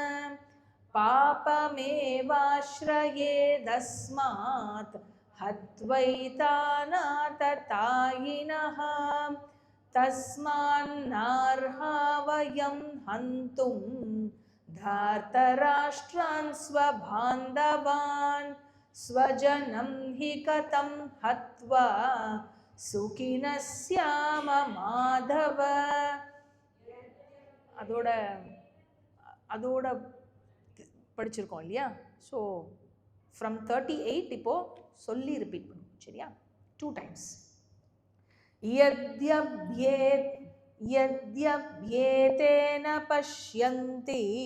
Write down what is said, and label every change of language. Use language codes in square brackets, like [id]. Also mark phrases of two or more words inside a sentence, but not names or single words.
[sa] पापमेवाश्रयेदस्मात् हत्वैतानाततायिनः तस्मान्नार्हा वयं हन्तुं धार्तराष्ट्रान् स्वबान्धवान् स्वजनं हि कथं हत्वा सुखिनः स्याम माधव [ta] அதோட படிச்சிருக்கோம் இல்லையா. ஸோ ஃப்ரம் 38 இப்போ சொல்லி ரிப்பீட் பண்ணும் சரியா, 2 times. [sa] यद्यप्येतेन पश्यन्ति